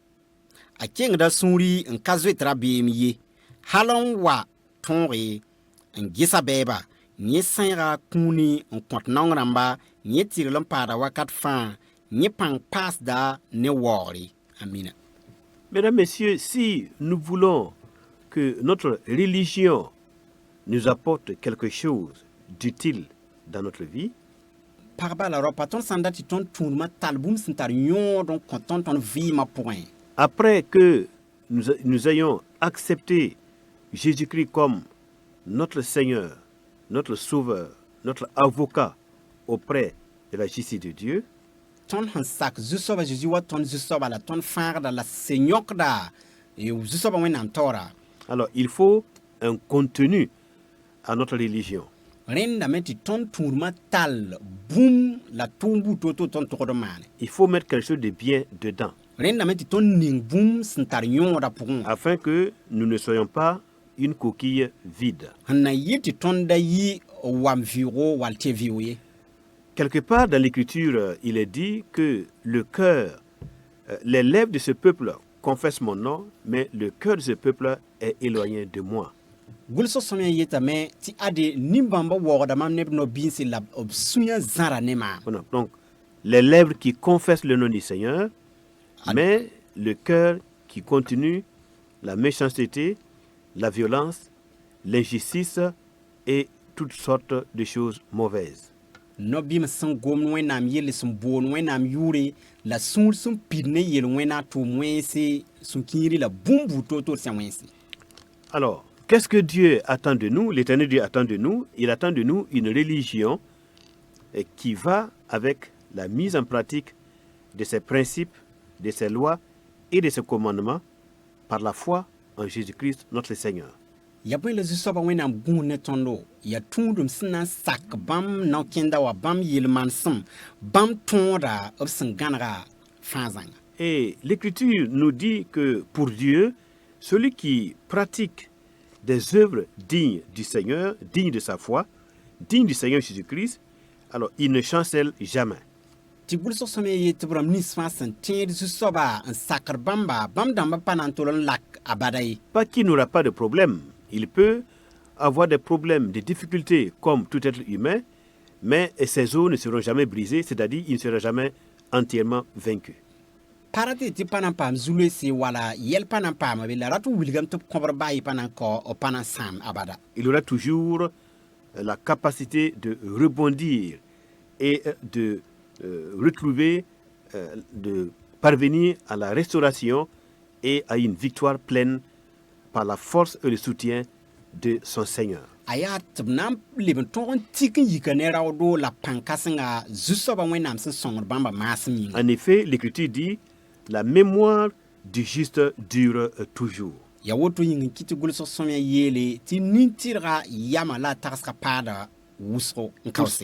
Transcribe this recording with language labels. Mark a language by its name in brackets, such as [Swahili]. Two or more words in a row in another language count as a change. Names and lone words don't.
[Mossi] a kengda sũuri n ka zoet rabeem ye hal n wa tõoge n gesa bɛɛba yẽ sãyega kũuni n kõt naong rãmba yẽ tɩrl n paada wakat fãa yẽ pãng paasda ne waoogre. Amina. [French] Mesdames, Messieurs, si nous voulons que notre religion nous apporte quelque chose d'utile dans notre vie, [Mossi] pagba la rao pa tõnd sãn dat tɩ tõnd tũudmã tall bũmb sẽn tar yõod n kõ tõnd vɩɩmã pʋgẽ. [French] après que nous ayons accepté Jésus-Christ comme notre Seigneur, notre Sauveur, notre avocat auprès de la justice de Dieu, [Mossi] tõnd sẽn sak zu-soaba Zeezi wa tõnd zu-soaba la tõnd fãagda la sẽn yõkda zu-soaba Wẽnnaam taoora. [French] alors il faut un contenu à notre religion. [Mossi] Rẽndame tɩ tõnd tũudmã tall bũmb la tʋʋm bu-to-to tõnd togd n maane. [French] Il faut mettre quelque chose de bien dedans, [Mossi] Rẽndame tɩ tõnd ning bũmb sẽn tar yõoda pʋgẽ [French] afin que nous ne soyons pas une coquille vide. [Mossi] sẽn na yɩ tɩ tõnd da yɩ wam vɩʋʋgo wall tɩ vɩʋʋg ye. [French] Quelque part dans l'Écriture, il est dit que le cœur, les lèvres de ce peuple confessent mon nom, mais le cœur de ce peuple est éloigné de moi. [Mossi] Gʋlsg sõm yã yetame tɩ ade nin-bãmba waoogda mam neb no-bĩnse la b sũ-yã zãra ne maam. [French] Voilà. Donc, les lèvres qui confessent le nom du Seigneur, mais le cœur qui continue la méchanceté, la violence, l'injustice et toutes sortes de choses mauvaises. [Mossi] No-bɩm sẽn gomd Wẽnnaam yell sẽn boond Wẽnnaam yʋʋre la sũur sẽn pid ne yel wẽna tʋʋm wẽnse sũ-kiiri la bũmb bu-to-to sã wẽnse. [French] Alors, qu'est-ce que Dieu attend de nous? L'Éternel Dieu attend de nous. Il attend de nous une religion qui va avec la mise en pratique de ses principes, de ses lois et de ses commandements par la foi en Jésus-Christ notre Seigneur. [Mossi] ya bõe la zu-soabã wẽnnaam gũus ne tõndo ya tũudum sẽn na n sak bãmb nao-kẽnda wa bãmb yel-manesem bãmb tõoda b sẽn gãnega fãa zãnga. [French] Et l'Écriture nous dit que pour Dieu, celui qui pratique des œuvres dignes du Seigneur, dignes de sa foi, dignes du Seigneur Jésus-Christ, alors il ne chancelle jamais. [Mossi] tɩ gʋlsg sõm ye yetɩ b rãmb nins fãa sẽn tẽed zu-soaba n sakr bãmba bãmb dãmbã pa na n tol n lak abada ye. [French] Pas qu'il n'aura pas de problème. Il peut avoir des problèmes, des difficultés comme tout être humain, mais ses os ne seront jamais brisés, c'est-à-dire il ne sera jamais entièrement vaincu. [Mossi] Para tɩ pa na n paam zu-loeese wala yɛl pa na n paama be la rat wilgame tɩ b kõbr baa yɩ pa na n kao b pa na n sãam abada. [French] Il aura toujours la capacité de rebondir et de retrouver, de parvenir à la restauration et à une victoire pleine par la force et le soutien de son Seigneur. [Mossi] A yaa tɩ b na n leb n tõog n tik n yika ne raoodo la pãn-kãsenga zu-soabã wẽnnaam sẽn sõngd bãmba maasem yĩnga. [French] En effet, l'Écriture dit la mémoire du juste dure toujours. [Mossi] Ya woto yĩng n kɩ tɩ gʋlsg sõm ya yeele tɩ nin-tɩrga yama la a tagsga paada wʋsgo n kaoose.